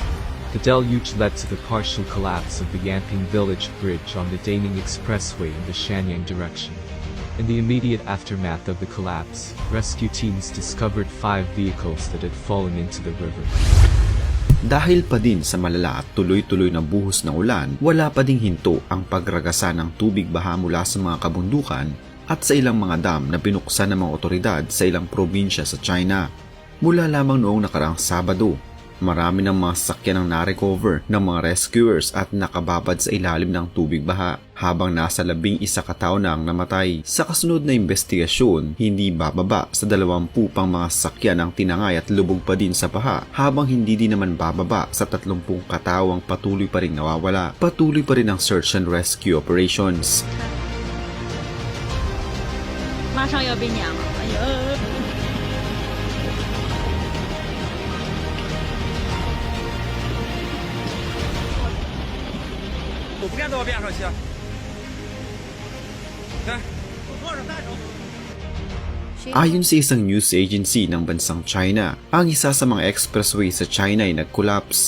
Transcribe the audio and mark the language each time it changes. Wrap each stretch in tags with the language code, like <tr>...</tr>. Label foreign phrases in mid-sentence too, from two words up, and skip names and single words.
<en>The deluge led to the partial collapse of the Yanping Village Bridge on the Daning Expressway in the Shanyang direction. In the immediate aftermath of the collapse, rescue teams discovered 5 vehicles that had fallen into the river.</en> <tl>Dahil pa din sa malala at tuloy-tuloy na buhos ng ulan, wala pa ding hinto ang pagragasa ng tubig baha mula sa mga kabundukan at sa ilang mga dam na binuksan ng mga otoridad sa ilang probinsya sa China. Mula lamang noong nakaraang Sabado, marami ng mga sasakyan ang na-recover ng mga rescuers at nakababad sa ilalim ng tubig baha, habang nasa 11 katao na ang namatay. Sa kasunod na investigasyon, hindi bababa sa 20 pang mga sasakyan ang tinangay at lubog pa din sa baha, habang hindi din naman bababa sa 30 katao ang patuloy pa rin nawawala. Patuloy pa rin ang</tl> <en>search and rescue operations.</en> <zh>马上要被撵了，哎呀！都不敢到我边上去。看，我多少单手。</zh> <tl>Ayon sa isang news agency ng bansang China, ang isa sa mga expressway sa China ay nag-collapse.</tl>